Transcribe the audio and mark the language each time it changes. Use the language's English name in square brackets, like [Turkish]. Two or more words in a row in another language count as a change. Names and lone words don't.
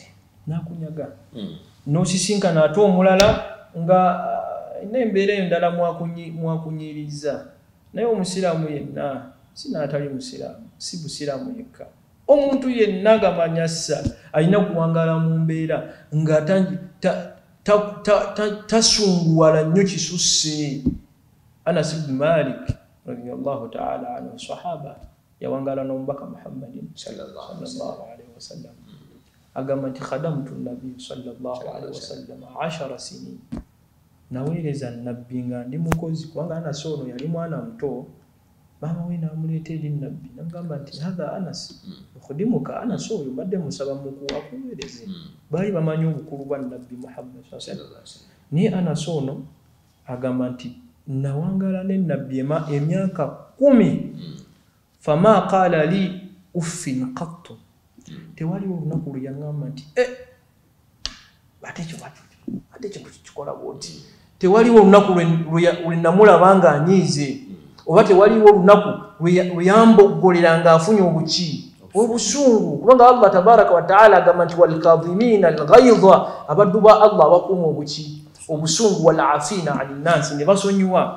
[Ganda] n'akunyaga n'osisinkana ate omulala nga n'embeera endala mwakunyiriza. Naye omusiraamu yenna sinaatali musiraamu si busiraamu yekka omuntu yenna gamanyassa alina kuwangaala mu mbeera nga tasunguwala nnyo kisusse. Anas ibn Malik [Arabic] radiyallahu ta'ala anhu [Ganda] sahaba yawangala n'omubaka Muhammadin [Arabic] sallallahu alaihi wasallam [Ganda] agamba nti [Arabic] khadamtu nabbi sallallahu alaihi wasallam 10 sinin [Ganda] naweereza nabbi nga ndi mukozi kubanga Anas ono yali mwana muto. Mama we namuleeta eri nabbi namugamba nti [Arabic] hadha Anas ukhudimuka [Ganda] Anas oyo mbadde musaba akuweereze. Baali bamanyi obukulu bwa nabbi Muhammad [Arabic] sallallahu alaihi wasallam. [Ganda] Naye Anas ono agamba nti nawangala ne nabbi emyaka 10 [Arabic] fama qala li uffin qattu [Ganda] tewali olunaku lwe yaŋŋamba nti ate kyo kikola bwoti. Tewaliwo olunaku lwe namulaba nga anyiize oba tewaliwo olunaku lwe yamboggolera ng'afunye obuki obusungu kubanga [Arabic] Allah tabaraka wa ta'ala [Ganda] agamba nti [Arabic] walkadhimina alghaidha [Ganda] abaddu ba Allah abakuuma obuki obusungu [Arabic] walafina 'anil nas [Ganda] ne basonyiwa.